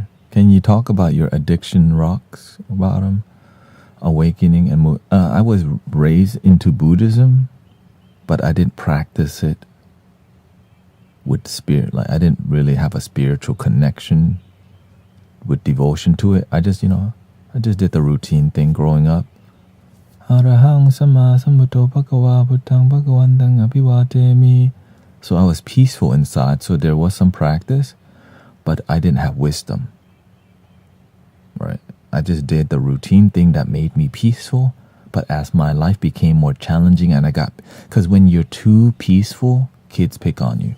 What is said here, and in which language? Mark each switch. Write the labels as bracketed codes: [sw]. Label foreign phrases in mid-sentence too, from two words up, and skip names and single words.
[en] Can you talk about your addiction rocks bottom, awakening, and I was raised into Buddhism, but I didn't practice it with spirit. Like I didn't really have a spiritual connection with devotion to it. I just did the routine thing growing up. [pi] Arahang sama sambuddho bhagava buddhang bhagavantang abhivatemi. [en] So I was peaceful inside. So there was some practice, but I didn't have wisdom. Right? I just did the routine thing that made me peaceful. But as my life became more challenging and because when you're too peaceful, kids pick on you.